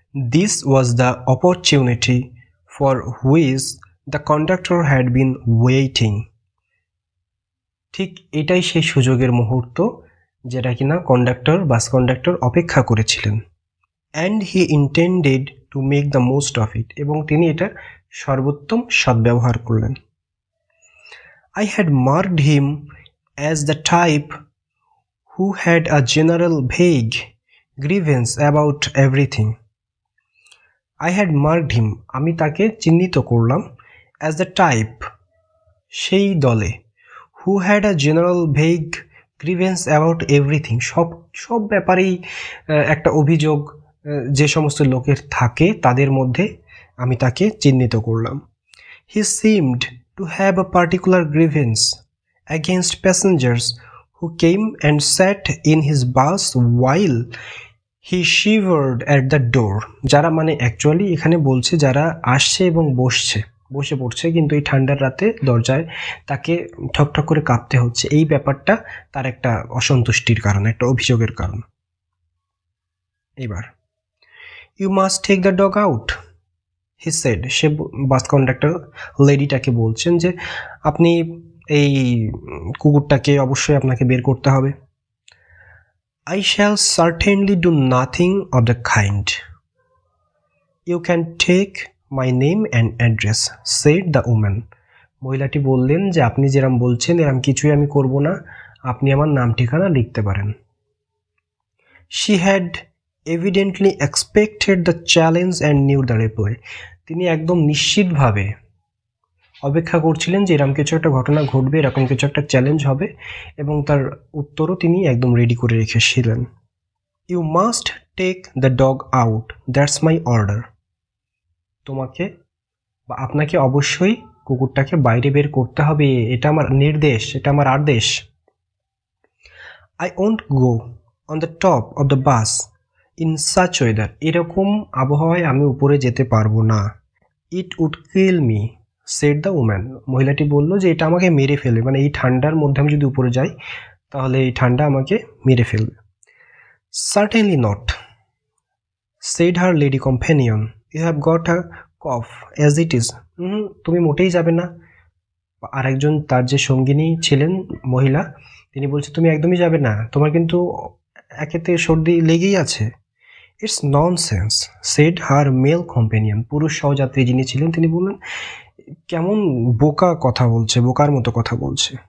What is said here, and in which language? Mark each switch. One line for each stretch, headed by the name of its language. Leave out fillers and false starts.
English: This was the opportunity for which the conductor had been waiting.
Bangla: ঠিক এটাই সেই সুযোগের মুহূর্ত যেটা কিনা বাস কন্ডাক্টর অপেক্ষা করেছিলেন।
English: and he intended to make the most of it,
Bangla: এবং তিনি এটা সর্বোত্তম সদ্ব্যবহার করলেন।
English: I had marked him as the type who had a general vague grievance about everything. I had marked him,
Bangla: আমি তাকে চিহ্নিত করলাম,
English: as the type,
Bangla: সেই দলে,
English: who had a general vague grievance about everything,
Bangla: সব ব্যাপারেই একটা অভিযোগ যে সমস্ত লোকের থাকে তাদের মধ্যে আমি তাকে চিহ্নিত করলাম।
English: He seemed to have a particular grievance against passengers who came and sat in his bus while he shivered at the door.
Bangla: যারা মানে অ্যাকচুয়ালি এখানে বলছে যারা আসছে এবং বসে পড়ছে কিন্তু এই ঠান্ডার রাতে দরজায় তাকে ঠকঠক করে কাঁপতে হচ্ছে, এই ব্যাপারটা তার একটা অসন্তুষ্টির কারণ, একটা অভিযোগের কারণ।
English: এবার you must take the dog out, he said.
Bangla: Say bus conductor লেডিটাকে বলছেন যে আপনি এই কুকুরটাকে অবশ্যই আপনাকে বের করতে হবে।
English: I shall certainly do nothing of the kind. You can take my name and address, said the woman.
Bangla: মহিলাটি বললেন যে আপনি যেরকম বলছেন এরকম কিছুই আমি করব না, আপনি আমার নাম ঠিকানা লিখতে পারেন।
English: She had evidently expected the challenge and knew the reply.
Bangla: তিনি একদম নিশ্চিতভাবে অপেক্ষা করছিলেন যে এরকম কিছু একটা ঘটনা ঘটবে, এরকম কিছু একটা চ্যালেঞ্জ হবে, এবং তার উত্তরও তিনি একদম রেডি করে রেখেছিলেন।
English: You must take the dog out, that's my order.
Bangla: তোমাকে বা আপনাকে অবশ্যই কুকুরটাকে বাইরে বের করতে হবে, এটা আমার নির্দেশ, এটা আমার আদেশ।
English: I won't go on the top of the bus in such weather.
Bangla: এরকম আবহাওয়ায় আমি উপরে যেতে পারবো না।
English: It would kill me, said the woman.
Bangla: মহিলাটি বলল যে এটা আমাকে মেরে ফেলবে, মানে এই ঠান্ডার মধ্যে আমি যদি উপরে যাই তাহলে এই ঠান্ডা আমাকে মেরে ফেলবে।
English: Certainly not, said her lady companion, you have got a cough as it is.
Bangla: তুমি মোটেই যাবে না। আরেকজন তার যে সঙ্গিনী ছিলেন মহিলা, তিনি বলছে তুমি একদমই যাবে না, তোমার কিন্তু একেতে সর্দি লেগেই আছে।
English: it's nonsense, said her male companion,
Bangla: পুরুষ সহযাত্রী যিনি ছিলেন তিনি বললেন কেমন বোকা কথা বলছে, বোকার মতো কথা বলছে।